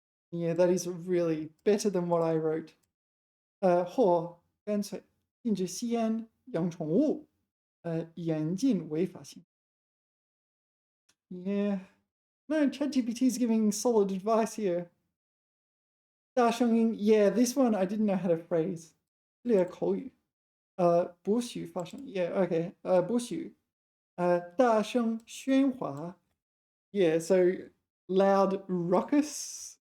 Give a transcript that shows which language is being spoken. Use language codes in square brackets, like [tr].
[en] Yeah, that is really better than what I wrote. [zh] 或干脆禁止吸烟、养宠物，严禁违法行为。 [en] Yeah, no, ChatGPT is giving solid advice here. [zh] 大声音 [en] Yeah, this one I didn't know how to phrase. [zh] 略口语不许发声 Yeah, okay. 不许大声喧哗 [en] Yeah, so loud ruckus.